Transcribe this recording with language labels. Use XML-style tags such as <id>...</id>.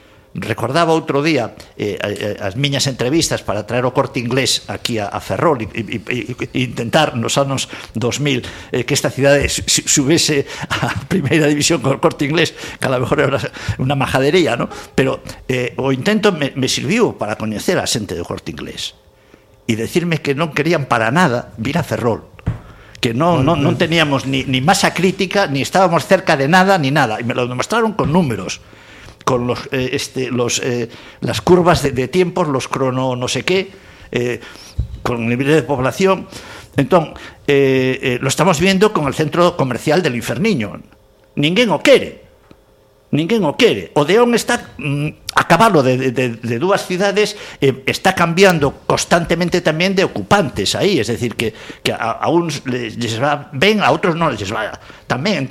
<gl>Recordaba outro día as miñas entrevistas para traer o Corte Inglés aquí a Ferrol e intentar nos anos 2000 que esta cidade subese a primeira división con o Corte Inglés, que</gl> <es>a lo mejor</es> <gl>era unha majadería, ¿no? Pero o intento me sirviu para coñecer a xente do Corte Inglés,</gl> <es>y decirme que no querían para nada vir a Ferrol, que no teníamos ni masa crítica, ni estábamos cerca de nada, ni nada. Y me lo demostraron con números, con las curvas de tiempos, los crono no sé qué, con el nivel de población. Entonces, lo estamos viendo con el centro comercial del Inferniño.</es> <gl>Ninguén o quere. Ninguén o quere. O Deón está a cabalo de dúas cidades, está cambiando constantemente tamén de ocupantes aí,</gl> <es>es decir,</es> <gl>que a uns les va ben, a outros non les va tamén.</gl>